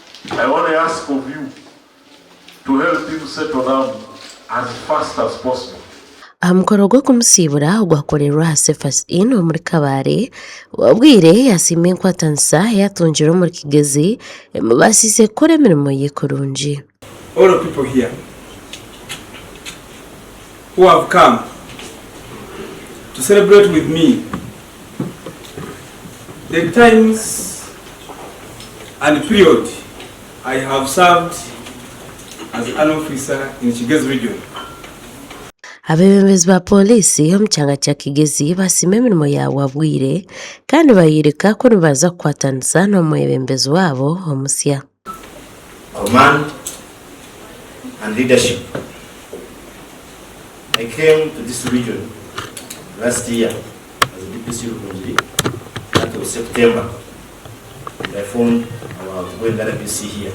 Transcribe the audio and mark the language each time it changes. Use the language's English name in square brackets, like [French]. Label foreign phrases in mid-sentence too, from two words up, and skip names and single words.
[English] I want to ask of you to help him settle down as fast as possible. [Nyankole] Amukoro gwo kumusibura gwakorerwa Cephas Inn muri Kabare wabwire yasimye nkwatansa yatunjira muri Kigezi basise kore mirimo yikurunji. [English] All the people here who have come to celebrate with me the times and period I have served as an officer in Kigezi region. [Nyankole] Abebembezi ba polisi mu cyanga cya Kigezi basime imirimo yawe wabwire kandi bayireka ko baza kwatanza no mu bebembezi wabo omusya. [English] Command and leadership. I came to this region last year as a DPC Rukunji. That was September. And I found our going RPC here.